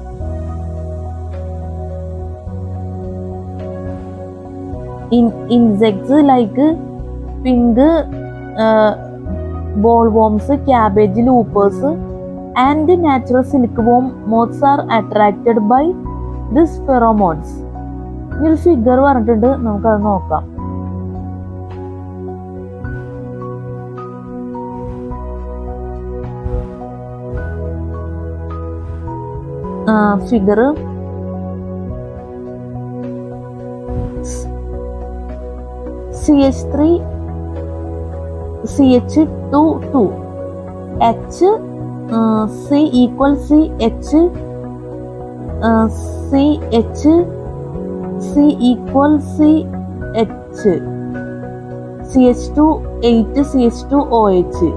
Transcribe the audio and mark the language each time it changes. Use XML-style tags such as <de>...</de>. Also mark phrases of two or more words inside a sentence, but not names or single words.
<en>Insects like pink bollworms, cabbage loopers, and natural silkworm moths are attracted by these pheromones.</en> <ml>ഈ ഫിഗർ പറഞ്ഞിട്ടുണ്ട്, നമുക്കത് നോക്കാം.</ml> <en>ഫിഗർ CH3 CH2 H C equal CH CH C equal CH CH2 8 CH2OH</en>